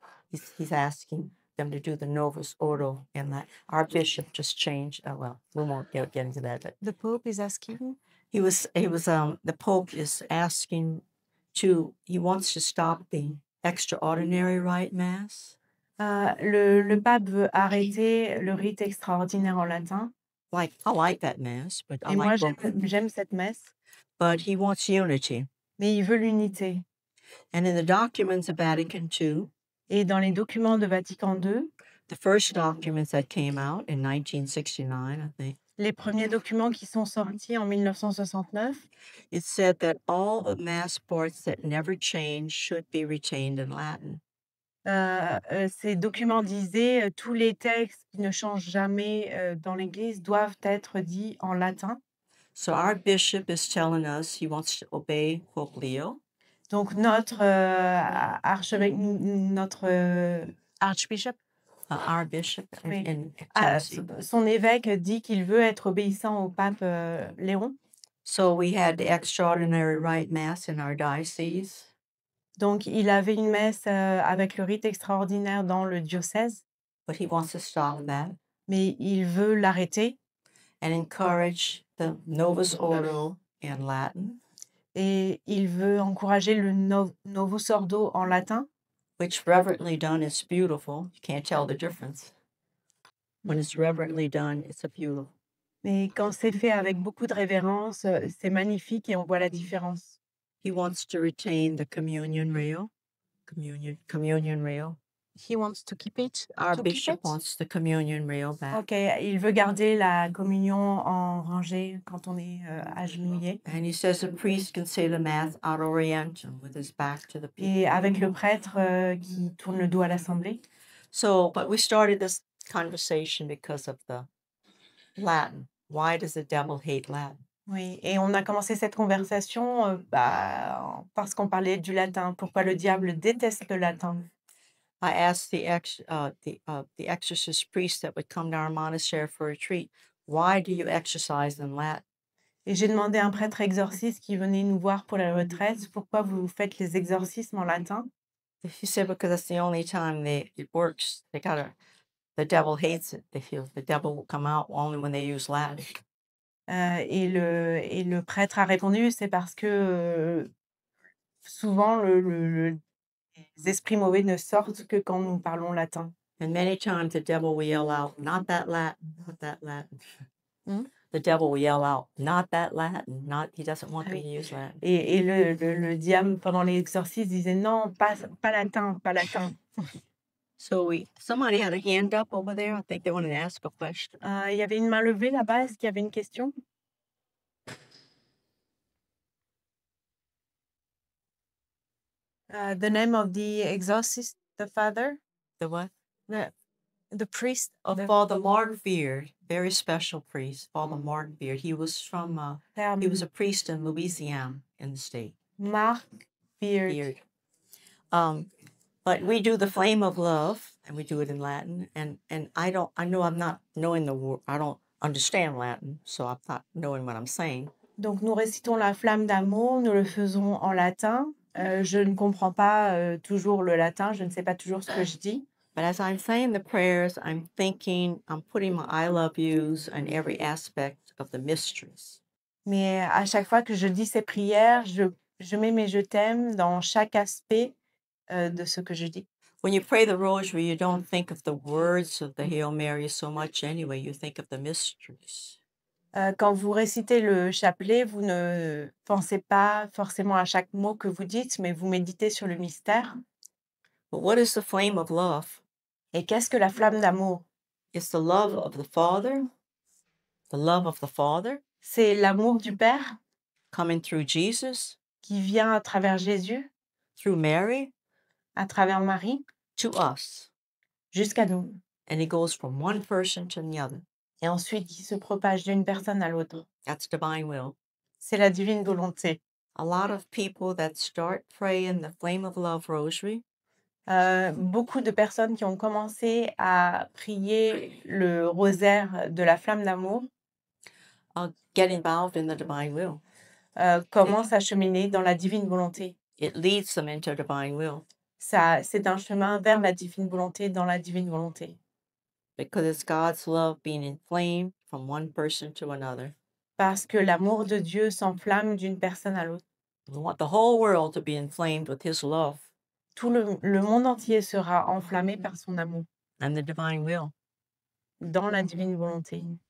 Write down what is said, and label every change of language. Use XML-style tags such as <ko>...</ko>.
<en>He's asking them to do the Novus Ordo in Latin. Our bishop just changed. Well, we won't get into that. But The Pope is asking. the Pope is asking he wants to stop the extraordinary rite mass.</en> <fr>Le pape veut arrêter le rite extraordinaire en latin.</fr> <en>I like that mass, but I</en> <fr>Et moi,</fr> <en>like both.</en> <fr>j'aime cette messe,</fr> <en>But he wants unity.</en> <fr>mais il veut l'unité.</fr> <en>And in the documents of Vatican II,</en> <fr>Et dans les documents de Vatican II,</fr> <en>the first documents that came out in 1969, I think,</en> <fr>les premiers documents qui sont sortis en 1969,</fr> <en>it said that all the mass parts that never change should be retained in Latin.</en> <fr>ces documents disaient tous les textes qui ne changent jamais dans l'Église doivent être dits en latin.</fr> <en>So our bishop is telling us he wants to obey Pope Leo.</en> <fr>Donc notre archevêque, notre archbishop,</fr> <en>Our bishop</en> <fr>Oui.</fr> <en>in Chelsea.</en> <fr>son évêque dit qu'il veut être obéissant au pape Léon.</fr> <en>So we had the extraordinary rite mass in our diocese.</en> <fr>Donc il avait une messe avec le rite extraordinaire dans le diocèse,</fr> <en>But he wants to stop that</en> <fr>mais il veut l'arrêter</fr> <en>and encourage the Novus Ordo in Latin,</en> <fr>et il veut encourager le Novus Ordo en latin,</fr> <en>which reverently done is beautiful. You can't tell the difference. When it's reverently done, it's a beautiful.</en> <fr>mais quand c'est fait avec beaucoup de révérence, c'est magnifique et on voit la différence.</fr> <en>He wants to retain the communion rail. Communion rail. He wants to keep it. Our To keep bishop it? wants the communion rail back.</en> <fr>Ok, il veut garder la communion en rangée quand on est agenouillé.</fr> <en>And he says a priest can say the mass ad orientem with his back to the people.</en> <fr>Et avec le prêtre qui tourne le dos à l'assemblée.</fr> <en>So, but we started this conversation because of the Latin. Why does the devil hate Latin?</en> <fr>Oui, et on a commencé cette conversation parce qu'on parlait du latin. Pourquoi le diable déteste le latin?</fr> <en>I asked the exorcist priest that would come to our monastery for a retreat, why do you exercise in Latin?</en> <fr>Et j'ai demandé à un prêtre exorciste qui venait nous voir pour la retraite, pourquoi vous faites les exorcismes en latin?</fr> <en>He said because that's the only time it works. The devil hates it. The devil will come out only when they use Latin.</en> <fr>Et le prêtre a répondu, c'est parce que souvent les esprits mauvais ne sortent que quand nous parlons latin.</fr> <en>And many times the devil will yell out, not that Latin, not that Latin. Hmm? The devil will yell out, not that Latin, he doesn't want me to use Latin.</en> <fr>Et le diable, pendant l'exorcisme, disait non, pas latin, pas latin.</fr> <en>So somebody had a hand up over there. I think they wanted to ask a question.</en> <fr>Il y avait une main levée là-bas, est-ce qu'il y avait une question?</fr> <en>The name of the exorcist, the father, The what? the priest, Father Mark Beard, very special priest, Father Mark Beard. He was from, he was a priest in Louisiana in the state. Marc Beard. Beard. But we do the flame of love, and we do it in Latin. And I know I'm not knowing the word. I don't understand Latin, so I'm not knowing what I'm saying.</en> <fr>Donc, nous récitons la flamme d'amour, nous le faisons en latin. Je ne comprends pas toujours le latin, je ne sais pas toujours ce que je dis.</fr> <en>But as I'm saying the prayers, I'm thinking, I'm putting my I love yous on every aspect of the mysteries.</en> <fr>Mais à chaque fois que je dis ces prières, je mets mes je t'aime dans chaque aspect de ce que je dis.</fr> <en>When you pray the rosary, you don't think of the words of the Hail Mary so much anyway. You think of the mysteries.</en> <fr>Quand vous récitez le chapelet, vous ne pensez pas forcément à chaque mot que vous dites, mais vous méditez sur le mystère.</fr> <en>But what is the flame of love?</en> <fr>Et qu'est-ce que la flamme d'amour?</fr> <en>It's the love of the Father, the love of the Father</en> <fr>C'est l'amour du Père</fr> <en>coming through Jesus,</en> <fr>qui vient à travers Jésus,</fr> <en>through Mary,</en> <fr>à travers Marie,</fr> <en>to us.</en> <fr>jusqu'à nous.</fr> <en>And it goes from one person to the other.</en> <fr>Et ensuite qui se propage d'une personne à l'autre.</fr> <en>That's divine will.</en> <fr>C'est la divine volonté.</fr> <en>A lot of people that start praying the Flame of Love Rosary,</en> <fr>Beaucoup de personnes qui ont commencé à prier le rosaire de la flamme d'amour</fr> <en>get involved in the divine will.</en> <fr>commencent à cheminer dans la divine volonté.</fr> <en>It leads them into divine will</en> <fr>C'est un chemin vers la divine volonté dans la divine volonté.</fr> <en>because it's God's love being inflamed from one person to another.</en> <fr>Parce que l'amour de Dieu s'enflamme d'une personne à l'autre.</fr> <en>We want the whole world to be inflamed with His love</en> <fr>Tout le monde entier sera enflammé par son amour</fr> <en>and the divine will.</en> <fr>dans la divine volonté.</fr>